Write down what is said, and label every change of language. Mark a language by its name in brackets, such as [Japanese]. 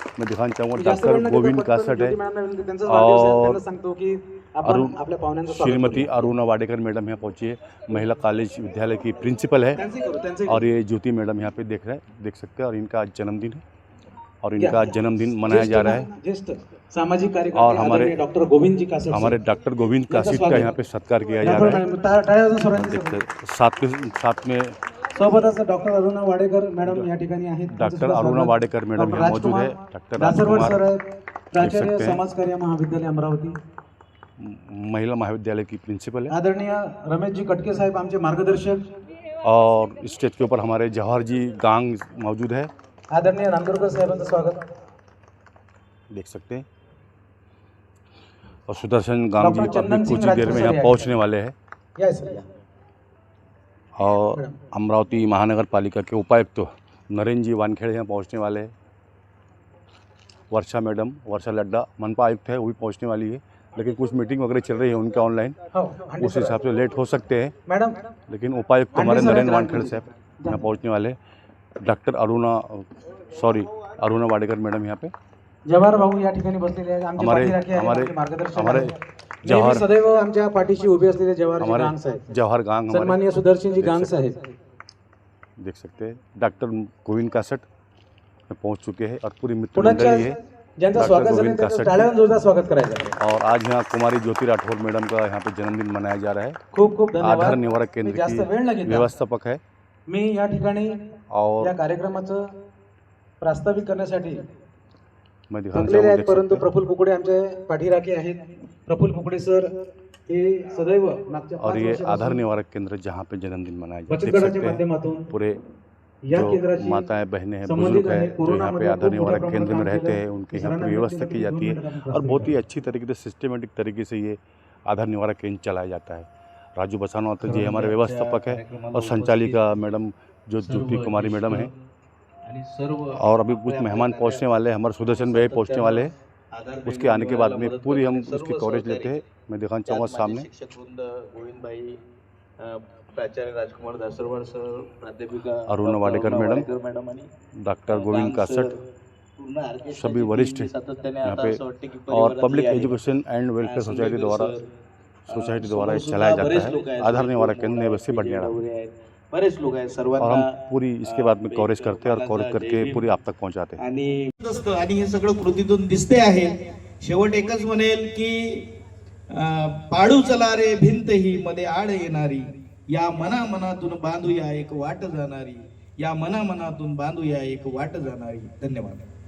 [Hindi] मैं दिखाना चाहूँगा डॉक्टर गोविंद कासट है और श्रीमती अरुणा वाडेकर मैडम यहाँ पहुँची है, महिला कॉलेज विद्यालय की प्रिंसिपल है। और ये ज्योति मैडम यहाँ पे देख सकते हैं। और इनका आज जन्मदिन है और इनका जन्मदिन मनाया जा रहा है। [Marathi] सामाजिक कार्यकर्ते [Hindi] और हमारे डॉक्टर गोविंद जी कासिट, हमारे डॉक्टर गोविंद कासिट का यहाँ पे सत्कार किया जा रहा है। साथ में [Marathi] सोबतच डॉक्टर अरुणा वाडेकर मॅडम या ठिकाणी आहेत। [Hindi] डॉक्टर अरुणा वाडेकर मैडम यहाँ मौजूद है। डॉक्टर राजकुमार प्राचार्य समाज कार्य महाविद्यालय अमरावती, महिला महाविद्यालय की प्रिंसिपल है। [Marathi] आदरणीय रमेश जी कटके साहेब आमचे मार्गदर्शक। [Hindi] और स्टेज के ऊपर हमारे जवाहर जी गांग मौजूद है। [Marathi] आदरणीय नांदुरकर साहेबांचं स्वागत [Hindi] देख सकते हैं। और सुदर्शन गांग जी अभी कुछ ही देर में यहाँ पहुँचने वाले हैं। और अमरावती महानगर पालिका के उपायुक्त नरेंद्र जी वानखेड़े यहाँ पहुँचने वाले हैं। वर्षा मैडम, वर्षा लड्डा मनपा आयुक्त है, वो भी पहुँचने वाली है। लेकिन कुछ मीटिंग वगैरह चल रही है उनके ऑनलाइन, उस हिसाब से लेट हो सकते हैं मैडम। लेकिन उपायुक्त हमारे नरेंद्र वानखेड़े साहब यहाँ पहुँचने वाले। डॉक्टर अरुणा वाडेकर मैडम यहाँ पे, [Marathi] जवाहर भाऊ या ठिकाणी बसलेले आहेत। [Hindi] हमारे [Marathi] जवाहर सदैव आमच्या पाठीशी उभे असलेले जवाहर साहेब, जवाहर गांग, सन्माननीय सुदर्शन जी गांग साहेब [Hindi] देख सकते हैं। डॉक्टर गोविंद कासट पहुंच चुके हैं और पूरी मित्र मंडली है [Marathi] ज्यांचं स्वागत झालं त्यांचं टाळ्यांनी जोरदार स्वागत करायचं। [Hindi] और आज यहाँ कुमारी ज्योति राठौर मैडम का यहाँ पे जन्मदिन मनाया जा रहा है। [Marathi] खूप खूप धन्यवाद। [Hindi] आधार निवारक केंद्र की व्यवस्थापक है। [Marathi] मी या ठिकाणी [Hindi] और [Marathi] या कार्यक्रमाचं प्रास्ताविक करण्यासाठी [Hindi] मैं दिखाना चाहूँगा, [Marathi] परंतु प्रफुल्ल कुकडे आमचे पाठीराखे आहेत। प्रफुल्ल कुकडे सर हे सदैव [Hindi] और ये आधार निवारक केंद्र जहाँ पे जन्मदिन मनाया जाता है, [Marathi] बचत गटाच्या माध्यमातून [Hindi] पूरे [Marathi] या [Hindi] जो [Marathi] केंद्राची [Hindi] माताएं बहनें हैं, बुजुर्ग हैं, जो यहाँ पे आधार निवारक केंद्र में रहते हैं, उनके यहाँ पे व्यवस्था की जाती है। और बहुत ही अच्छी तरीके से सिस्टमेटिक तरीके से ये आधार निवारक केंद्र चलाया जाता है। राजू बसावनाते जी हमारे व्यवस्थापक है और संचालिका मैडम जो ज्योति कुमारी मैडम है। और अभी कुछ मेहमान पहुँचने वाले हैं, हमारे सुदर्शन भाई पहुँचने वाले हैं। उसके आने के बाद में पूरी हम उसकी कवरेज लेते हैं। मैं दिखाना चाहूँगा सामने गोविंद भाई, प्राचार्य राजकुमार दासरवाड सर, प्राध्यापिका Aruna Wadekar madam, doctor Govind caste, सभी वरिष्ठ यहाँ पे। और public education and welfare society द्वारा चलाया जाता है आधार निवारक केंद्र नई बस्ती बडनेरा। [Marathi] बरेच लोक आहेत सर्वांना। [Hindi] और हम पूरी इसके बाद में कवरेज करते हैं और कवरेज करके पूरी आप तक पहुंचाते हैं। [Marathi] आणि हे सगळं कृतीतून दिसते आहे। शेवट एकच म्हणेल की पाडू चला रे भिंत ही मध्ये आड येणारी, या मनामनातून बांधूया एक वाट जाणारी, या मनामनातून बांधूया एक वाट जाणारी। धन्यवाद।